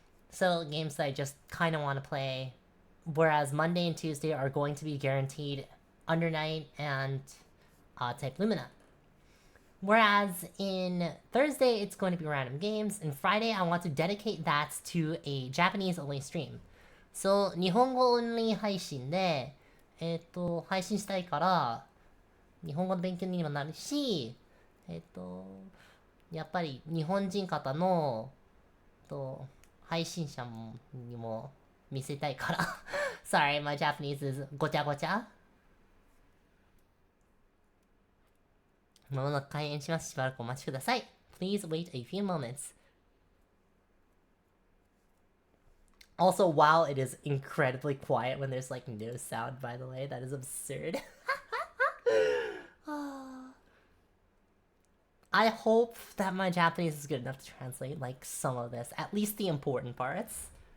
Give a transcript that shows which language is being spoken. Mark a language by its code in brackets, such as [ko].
[en] So, games that I just kind of want to play. Whereas Monday and Tuesday are going to be guaranteed Under Night and TwiLumina. Whereas in Thursday, it's going to be random games. And Friday, I want to dedicate that to a Japanese-only stream. [ja] So, 日本語 only 配信で、配信したいから、日本語の勉強にもなるし、やっぱり日本人方の、配信者にも見せたいから。 [en] Sorry, my Japanese is ごちゃごちゃ。 [ja] まもなく開演します。しばらくお待ちください。 [en] Please wait a few moments. Also, wow, it is incredibly quiet when there's like no sound, by the way. That is absurd. I hope that my Japanese is good enough to translate like some of this, at least the important parts.